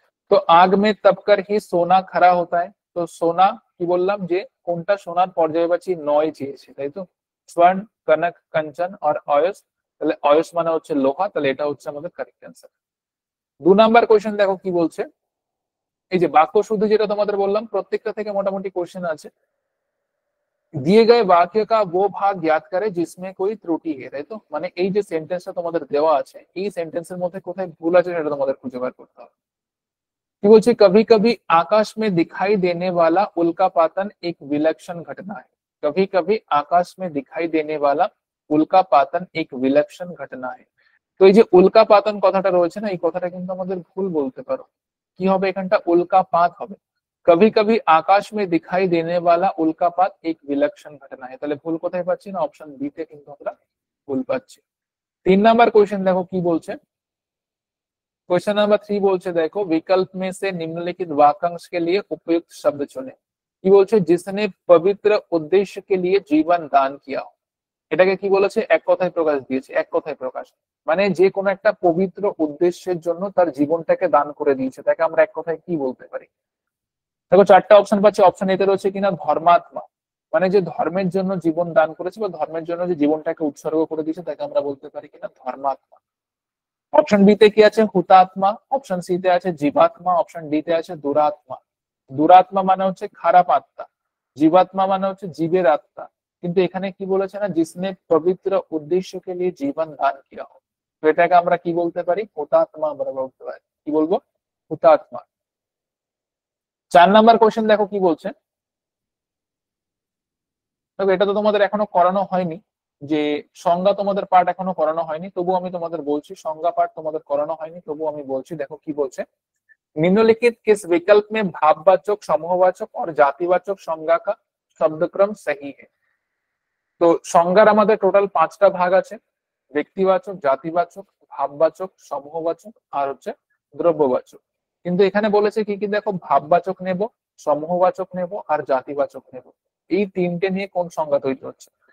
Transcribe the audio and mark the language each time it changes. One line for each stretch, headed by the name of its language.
Bangla: তো
Hindi: আগ মে তপকর হি সোনা খারা হতা है।
Bangla: তো সোনা কি বললাম, যে কোনটা সোনার পর্যায়বাচী নয় চেয়েছে, তাই তো। স্বর্ণ, কনক, কাঞ্চন আর অয়স, তাহলে অয়স মানে হচ্ছে লোহা, তাহলে এটা হচ্ছে আমাদের কারেক্ট অ্যান্সার। 2 নাম্বার কোয়েশ্চেন দেখো কি বলছে, এই যে বাক্য শুদ্ধি যেটা তোমাদের বললাম, প্রত্যেকটা থেকে মোটামুটি কোয়েশ্চেন আছে।
Hindi: दिए गए वाक्य का वो भाग ज्ञात करे जिसमें कोई त्रुटि है,
Bangla: তাই তো। মানে এই যে সেন্টেন্সটা তোমাদের দেওয়া আছে, এই সেন্টেন্সের মধ্যে কোথায় ভুল আছে সেটা তোমাদের খুঁজে বার করতে হবে। কি বলছে,
Hindi: कभी कभी आकाश में दिखाई देने वाला उल्कापातन एक विलक्षण घटना है। कभी कभी आकाश में दिखाई देने वाला उल्कापातन एक विलक्षण घटना है।
Bangla: তো এই যে উল্কাপাতন কথাটা রয়েছে না, এই কথাটা কিন্তু আমাদের ভুল বলতে পারো। কি হবে এখানটা, উল্কাপাত হবে।
Hindi: कभी कभी आकाश में दिखाई देने वाला उल्कापात एक विलक्षण घटना है,
Bangla: তাহলে ভুল কোথায় পাচ্ছি না, অপশন বি তে কিন্তু আমরা ভুল পাচ্ছি। 3 নাম্বার কোয়েশ্চেন দেখো কি বলছে,
Hindi: क्वेश्चन नंबर 3
Bangla: বলছে দেখো,
Hindi: विकल्प में से निम्नलिखित वाक्यांश के लिए उपयुक्त शब्द चुने।
Bangla: কি বলছে,
Hindi: जिसने पवित्र उद्देश्य के लिए जीवन दान किया हो।
Bangla: এটাকে কি বলেছে, এক কথায় প্রকাশ দিয়েছে, এক কথায় প্রকাশ মানে যে কোনো একটা পবিত্র উদ্দেশ্যের জন্য তার জীবনটাকে দান করে দিয়েছে, তাকে আমরা এক কথায় কি বলতে পারি? দেখো চারটা অপশন পাচ্ছি, অপশন এতে রয়েছে কিনা ধর্মাত্মা, মানে যে ধর্মের জন্য জীবন দান করেছে বা ধর্মের জন্য যে জীবনটাকে উৎসর্গ করে দিয়েছে তাকে আমরা বলতে পারি কিনা ধর্মাত্মা। অপশন বি তে কি আছে, হুতাত্মা। অপশন সি তে আছে জীবাত্মা। অপশন ডি তে আছে দুরাত্মা। দুরাত্মা মানে হচ্ছে খারাপ আত্মা, জীবাত্মা মানে হচ্ছে জীবের আত্মা। কিন্তু এখানে কি বলেছে না,
Hindi: जिसने পবিত্র উদ্দেশ্য के लिए জীবন দান किया हो,
Bangla: তো এটাকে আমরা কি বলতে পারি, হুতাত্মা আমরা বলতে পারি। কি বলবো, হুতাত্মা। 4 নাম্বার কোশ্চেন দেখো কি বলছে। দেখো এটা তো তোমাদের এখনো করানো হয়নি, যে সংজ্ঞা তোমাদের পার্ট এখনো করানো হয়নি, তবু আমি তোমাদের বলছি, সংজ্ঞা পার্ট তোমাদের করানো হয়নি তবু আমি বলছি। দেখো কি বলছে,
Hindi: निम्नलिखित किस विकल्प में भाववाचक, समूहवाचक और जातिवाचक संज्ञा का शब्दक्रम सही है?
Bangla: তো সংজ্ঞার আমাদের টোটাল 5টা ভাগ আছে, ব্যক্তিবাচক, জাতিবাচক, ভাববাচক, সমূহবাচক আর হচ্ছে দ্রব্যবাচক। কিন্তু এখানে বলেছে কি কি, দেখো ভাববাচক নেব, সমূহবাচক নেব আর জাতিবাচক নেব, এই তিনটে নিয়ে কোন সংজ্ঞা তৈরি হচ্ছে।